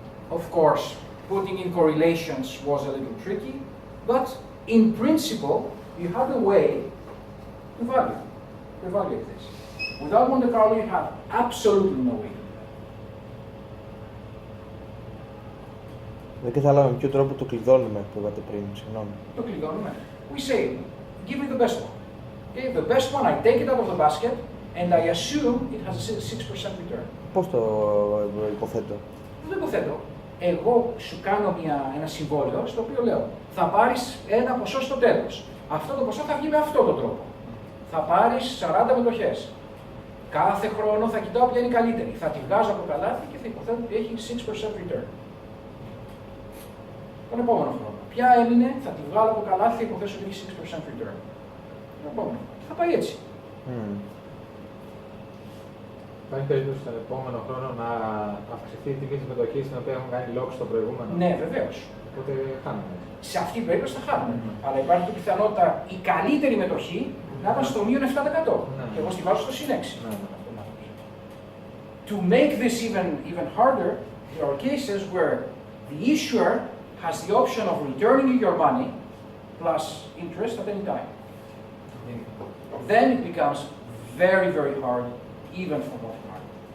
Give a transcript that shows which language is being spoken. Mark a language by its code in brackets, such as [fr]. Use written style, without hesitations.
[en] Of course, putting in correlations was a little tricky, but in principle, you had a way to evaluate this. Without Monte Carlo, you have absolutely no way to do that. [el] Δεν καταλάβαμε ποιο τρόπο το κλειδώνουμε που είπατε πριν, συγγνώμη. Το κλειδώνουμε. [en] We say, give me the best one. Okay, the best one, I take it out of the basket, and I assume it has a 6% return. [el] Πώς το υποθέτω? Δεν το υποθέτω. Εγώ σου κάνω ένα συμβόλαιο στο οποίο λέω θα πάρεις ένα ποσό στο τέλος. Αυτό το ποσό θα βγει με αυτόν τον τρόπο. Θα πάρεις 40 μετοχές. Κάθε χρόνο θα κοιτάω ποια είναι η καλύτερη. Θα τη βγάζω από το καλάθι και θα υποθέτω ότι έχει 6% return. Τον επόμενο χρόνο. Ποια έμεινε, θα τη βγάλω από το καλάθι και θα υποθέσω ότι έχει 6% return. Τον επόμενο. Θα πάει έτσι. Υπάρχει περίπτωση στον επόμενο χρόνο να αυξηθεί η τιμή της μετοχής την οποία έχουν κάνει λόγο στο προηγούμενο? Ναι, βεβαίως. Οπότε χάνουμε. Σε αυτή την περίπτωση θα χάνουμε. Αλλά υπάρχει και πιθανότητα η καλύτερη μετοχή να ήταν στο μείον 7%. Και εγώ στη βάζω στο συν 6. [en] To make this even harder, there are cases where the issuer has the option of returning you your money plus interest at any time. Then it becomes very, very hard, even for Monte Carlo.